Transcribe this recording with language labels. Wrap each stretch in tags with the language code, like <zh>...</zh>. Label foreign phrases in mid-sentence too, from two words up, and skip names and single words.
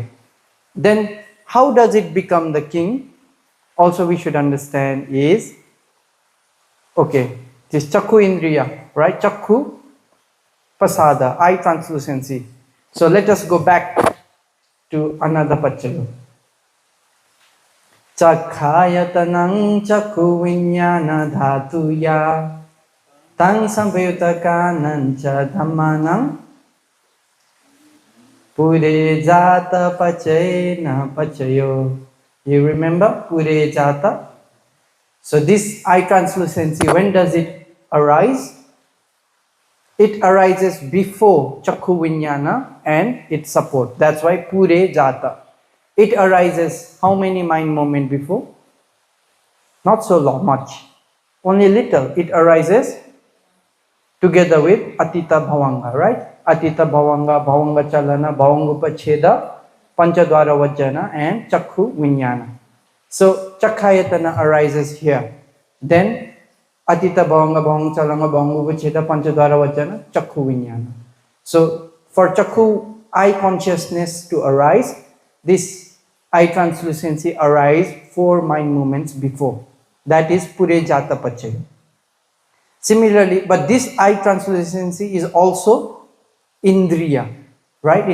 <en>Then how does it become the king? Also we should understand is, okay, this</en> <pi>Chakhu Indriya,</pi> <en>right?</en> <pi>Chakhu Pasada,</pi> <en>eye translucency. So let us go back to another Pachayo.</en> <pi>Chakhayatanang Chakhu Vinyana Dhatuya Tang Samyutakanancha Dhammanang Pure Jata Pachena Pachayo.</pi> <en>You remember</en> <pi>Pure Jata?</pi> <en>So this eye translucency, when does it arise? It arises before</en> <pi>Chakhu Vinyana</pi> <en>and its support. That's why</en> <pi>Pure Jata.</pi> <en>It arises how many mind moment before? Not so long, much. Only little. It arises together with</en> <pi>Atita Bhavanga,</pi> <en>right?</en> <pi>Atita Bhavanga, Bhavanga Chalana, Bhavangupacheda, Panchadwara Vajjana and Chakhu Vinyana.</pi> <en>So Chakhayatana arises here. Then</en> <pi>Atita Bhavanga, Bhavanga Chalana, Bhavangupacheda, Panchadwara Vajjana, Chakhu Vinyana.</pi> <en>So for Chakhu eye consciousness to arise, this eye translucency arise 4 mind movements before. That is</en> <pi>Pure Jata Pachaya.</pi> <en>Similarly, but this eye translucency is also Indriya, right?</en>